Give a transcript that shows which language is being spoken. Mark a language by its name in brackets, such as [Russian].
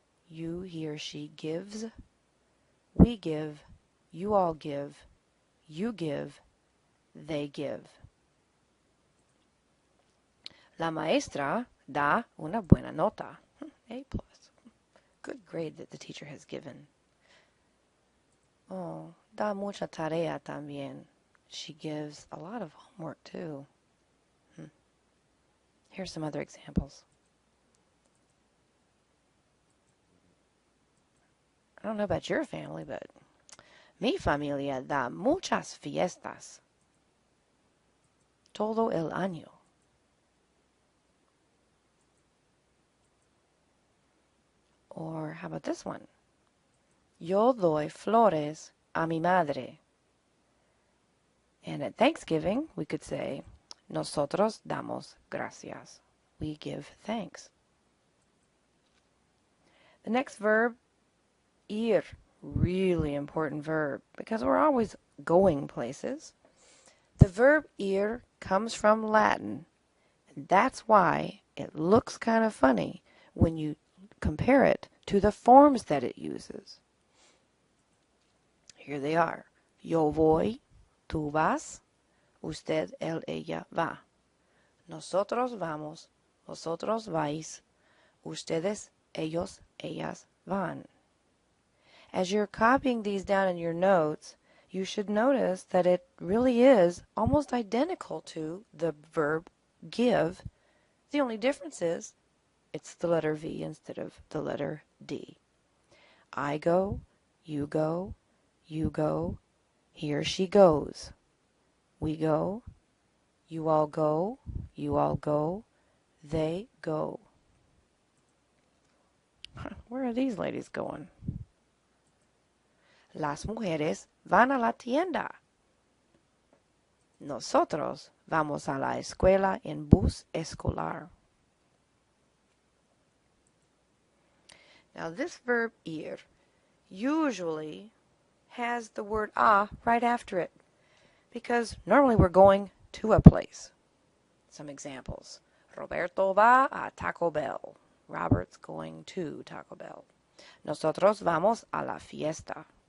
[English] You, he or she gives. We give. You all give. You give. They give. [Spanish] La maestra da una buena nota. A+. [English] Good grade that the teacher has given. [Spanish] Oh, da mucha tarea también. [English] She gives a lot of homework too. Here's some other examples. I don't know about your family, but [Spanish] mi familia da muchas fiestas. Todo el año. [English] Or how about this one? [Spanish] Yo doy flores a mi madre. [English] And at Thanksgiving, we could say, [Spanish] nosotros damos gracias. [English] We give thanks. The next verb, ir. Really important verb because we're always going places. The verb ir comes from Latin, and that's why it looks kind of funny when you compare it to the forms that it uses. Here they are. [Spanish] Yo voy, tú vas, usted, él, ella va. Nosotros vamos, vosotros vais, ustedes, ellos, ellas van. [English] As you're copying these down in your notes, you should notice that it really is almost identical to the verb give. The only difference is it's the letter V instead of the letter D. I go, you go, he or she goes. We go, you all go, they go. Where are these ladies going? [Spanish] Las mujeres van a la tienda. Nosotros vamos a la escuela en bus escolar. [English] Now this verb ir usually has the word a right after it because normally we're going to a place. Some examples. [Spanish] Roberto va a Taco Bell. [English] Robert's going to Taco Bell. [Spanish] Nosotros vamos a la fiesta.